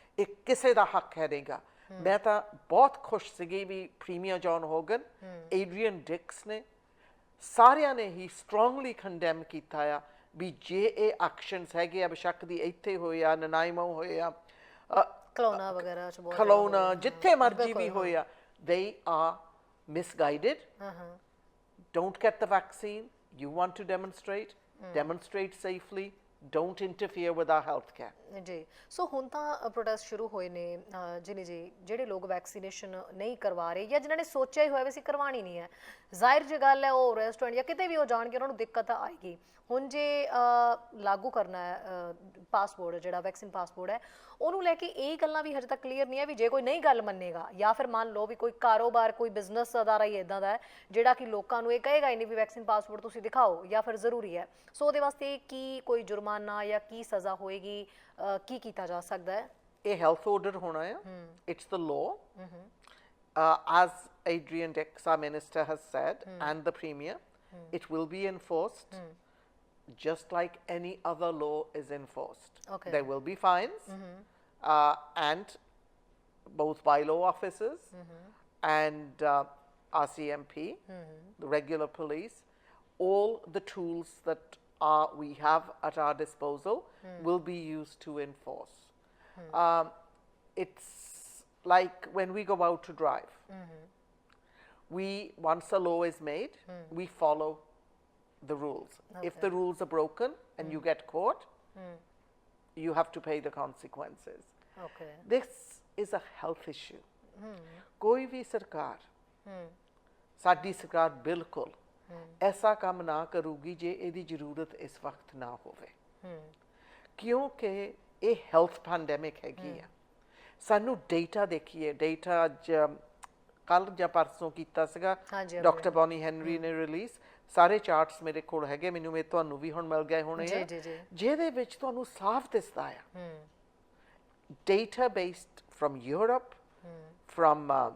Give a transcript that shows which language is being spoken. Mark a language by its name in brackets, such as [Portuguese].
[Punjabi] ਇਹ ਕਿਸੇ ਦਾ ਹੱਕ ਹੈ ਨਹੀਂਗਾ। ਮੈਂ ਤਾਂ ਬਹੁਤ ਖੁਸ਼ ਸੀਗੀ ਵੀ ਪ੍ਰੀਮੀਅਰ ਜੌਨ ਹੋਗਨ, ਏਡਰੀਅਨ ਡਿਕਸ ਨੇ, ਸਾਰਿਆਂ ਨੇ ਹੀ ਸਟਰੋਂਗਲੀ ਕੰਡੈਮ ਕੀਤਾ ਆ ਵੀ ਜੇ ਇਹ ਐਕਸ਼ਨਸ ਹੈਗੇ ਆ, ਬੇਸ਼ੱਕ ਦੀ ਇੱਥੇ ਹੋਏ ਆ, ਨਨਾਇਮੋ ਹੋਏ ਆ, ਖਲੋਨਾ ਵਗੈਰਾ ਚ ਬਹੁਤ ਖਲੋਨਾ, ਜਿੱਥੇ ਮਰਜ਼ੀ ਵੀ ਹੋਏ ਆ, [English] they are misguided. Don't get the vaccine. You want to demonstrate, demonstrate safely. Don't interfere with our healthcare. [Punjabi] ਜੀ ਸੋ ਹੁਣ ਤਾਂ ਪ੍ਰੋਟੈਸਟ ਸ਼ੁਰੂ ਹੋਏ ਨੇ ਜਿਨੀ ਜੀ, ਜਿਹੜੇ ਲੋਕ ਵੈਕਸੀਨੇਸ਼ਨ ਨਹੀਂ ਕਰਵਾ ਰਹੇ ਜਾਂ ਜਿਨ੍ਹਾਂ ਨੇ ਸੋਚਿਆ ਹੀ ਹੋਇਆ ਵੀ ਅਸੀਂ ਕਰਵਾਉਣੀ ਨਹੀਂ ਹੈ, ਜ਼ਾਹਿਰ ਜਿਹੀ ਗੱਲ ਹੈ ਉਹ ਰੈਸਟੋਰੈਂਟ ਜਾਂ ਕਿਤੇ ਵੀ ਉਹ ਜਾਣਗੇ ਉਹਨਾਂ ਨੂੰ ਦਿੱਕਤ ਆਏਗੀ। ਹੁਣ ਜੇ ਲਾਗੂ ਕਰਨਾ ਹੈ ਪਾਸਪੋਰਟ, ਜਿਹੜਾ ਵੈਕਸੀਨ ਪਾਸਪੋਰਟ ਹੈ, ਉਹਨੂੰ ਲੈ ਕੇ ਇਹ ਗੱਲਾਂ ਵੀ ਹਜੇ ਤੱਕ ਕਲੀਅਰ ਨਹੀਂ ਹੈ ਵੀ ਜੇ ਕੋਈ ਨਹੀਂ ਗੱਲ ਮੰਨੇਗਾ ਜਾਂ ਫਿਰ ਮੰਨ ਲਓ ਵੀ ਕੋਈ ਕਾਰੋਬਾਰ, ਕੋਈ ਬਿਜ਼ਨਸ ਅਦਾਰਾ ਹੀ ਇੱਦਾਂ ਦਾ ਹੈ ਜਿਹੜਾ ਕਿ ਲੋਕਾਂ ਨੂੰ ਇਹ ਕਹੇਗਾ ਹੀ ਨਹੀਂ ਵੀ ਵੈਕਸੀਨ ਪਾਸਪੋਰਟ ਤੁਸੀਂ ਦਿਖਾਓ ਜਾਂ ਫਿਰ ਜ਼ਰੂਰੀ ਹੈ, ਸੋ ਉਹਦੇ ਵਾਸਤੇ ਕੀ ਕੋਈ ਜੁਰਮਾਨਾ ਜਾਂ ਕੀ ਸਜ਼ਾ ਹੋਏਗੀ, ਕੀ ਕੀਤਾ ਜਾ ਸਕਦਾ ਹੈ? ਇਹ ਹੈਲਥ ਆਰਡਰ ਹੋਣਾ ਆ। [English] It's the law. As Adrian Dix, our minister, has said, and the premier, it will be enforced just like any other law is enforced. Okay. There will be fines, and both bylaw officers and RCMP, the regular police, all the tools that we have at our disposal will be used to enforce. It's like when we go out to drive. Once a law is made, we follow the rules. If the rules are broken and you get caught, you have to pay the consequences. Okay. This is a health issue. [Punjabi] ਕੋਈ ਵੀ ਸਰਕਾਰ, ਸਾਡੀ ਸਰਕਾਰ ਬਿਲਕੁਲ ਐਸਾ ਕੰਮ ਨਾ ਕਰੂਗੀ ਜੇ ਇਹਦੀ ਜ਼ਰੂਰਤ ਇਸ ਵਕਤ ਨਾ ਹੋਵੇ, ਕਿਉਂਕਿ ਇਹ ਹੈਲਥ ਪੈਂਡੈਮਿਕ ਹੈਗੀ ਆ। ਸਾਨੂੰ ਡੇਟਾ ਦੇਖੀਏ, ਡੇਟਾ ਅੱਜ ਕੱਲ ਜਾਂ ਪਰਸੋਂ ਕੀਤਾ ਸੀਗਾ ਡਾਕਟਰ ਬੌਨੀ ਹੈਨਰੀ ਨੇ ਰਿਲੀਜ਼, ਸਾਰੇ ਚਾਰਟਸ ਮੇਰੇ ਕੋਲ ਹੈਗੇ, ਮੈਨੂੰ ਤੁਹਾਨੂੰ ਵੀ ਹੁਣ ਮਿਲ ਗਏ ਹੋਣੇ ਆ, ਜਿਹਦੇ ਵਿੱਚ ਤੁਹਾਨੂੰ ਸਾਫ਼ ਦਿਸਦਾ ਆ data based [English] from Europe, from